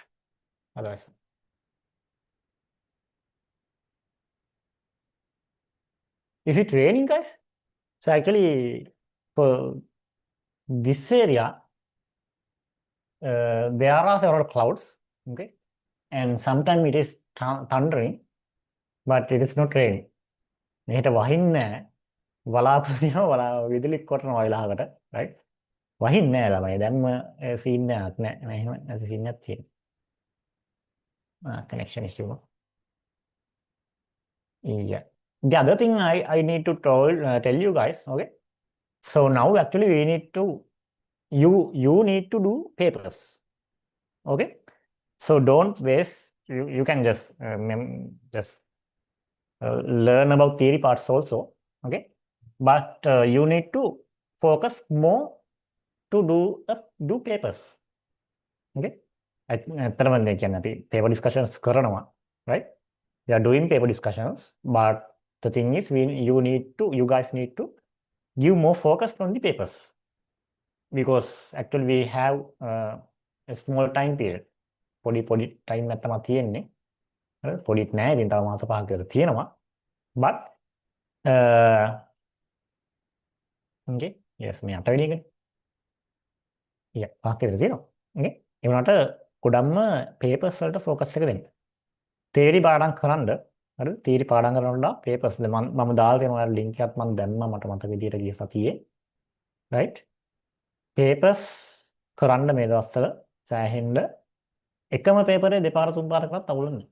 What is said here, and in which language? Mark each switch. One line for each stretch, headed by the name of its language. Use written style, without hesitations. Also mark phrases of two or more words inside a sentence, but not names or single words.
English: Otherwise, is it raining, guys? So actually, for this area, there are several clouds. Okay, and sometimes it is thundering, but it is not raining.
Sinhala: මෙහෙට වහින්නේ නැහැ. බලාපොරොත්තු වෙනවා විදුලි කොටනවා වෙලාවකට, right? වහින්නේ නැහැ ළමයි. දැන්ම සීන් එකක් නැහැ. එහෙම සීන් එකක් තියෙනවා.
English: Connection issue. Yeah. The other thing I need to tell you guys, okay? So now actually we need to you need to do papers. Okay? So don't waste you can just learn about theory parts also, okay? But you need to focus more to do papers.
Sinhala: Okay? ඇත්තටම දැන් කියන්නේ අපි
English: paper discussions
Sinhala: කරනවා, right?
English: We are doing paper discussions, but the thing is you guys need to give more focus on the papers because actually we have a small time period.
Sinhala: පොඩි time එකක් තමයි තියෙන්නේ. හරි? පොඩිත් නෑ. ඉතින් තව මාස 5ක් විතර තියෙනවා.
English: But okay. Yes,
Sinhala: මේ 8 වෙනි එකනේ. Yeah, 5ක් විතර තියෙනවා. Okay. ඒ වුණාට ගොඩක්ම papers වලට focus එක දෙන්න. theory පාඩම් කරන්න. හරි? theory පාඩම් කරනකොට papers මම දාලා තියෙන ඔයාලා link එකක් මම දැම්මා මට මතක විදියට ගිය සතියේ. right? papers කරන්න මේ දවස්වල සෑහෙන්න එකම පේපරේ දෙපාර තුන් පාර කරත් අවුල නැහැ.